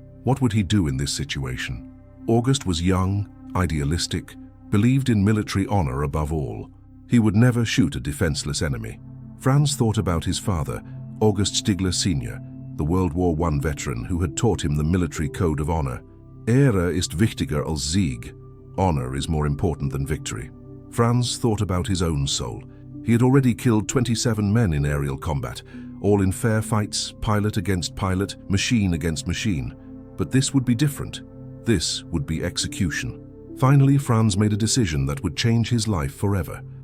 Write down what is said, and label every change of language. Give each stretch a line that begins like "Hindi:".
English: What would he do in this situation? August was young, idealistic, believed in military honor above all. He would never shoot a defenseless enemy. Franz thought about his father, August Stigler Sr., the World War I veteran who had taught him the military code of honor.
German: Ehre ist wichtiger als Sieg.
English: Honor is more important than victory. Franz thought about his own soul. He had already killed 27 men in aerial combat, all in fair fights, pilot against pilot, machine against machine. But this would be different. This would be execution. Finally, Franz made a decision that would change his life forever.